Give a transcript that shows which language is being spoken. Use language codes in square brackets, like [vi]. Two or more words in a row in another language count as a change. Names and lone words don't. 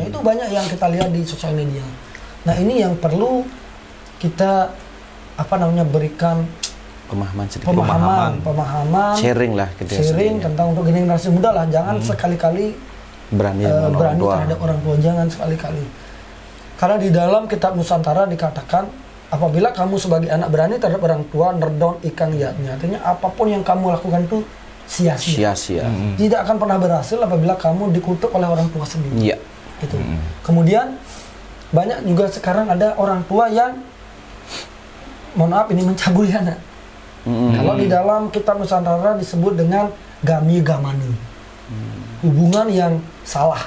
[id] Itu banyak yang kita lihat di sosial media. Nah, ini yang perlu kita berikan pemahaman, sharing tentang untuk generasi muda lah. Jangan sekali-kali berani terhadap orang tua, jangan sekali-kali. Karena di dalam kitab Nusantara dikatakan, apabila kamu sebagai anak berani terhadap orang tua, [kaw] nerdon ikang yatnya. [id] Artinya apapun yang kamu lakukan itu sia-sia. Tidak akan pernah berhasil apabila kamu dikutuk oleh orang tua sendiri. Gitu. Kemudian banyak juga sekarang ada orang tua yang, mohon maaf, ini mencabuli anak. Kalau di dalam kitab Nusantara disebut dengan [kaw] gami gamani, [id] hubungan yang salah.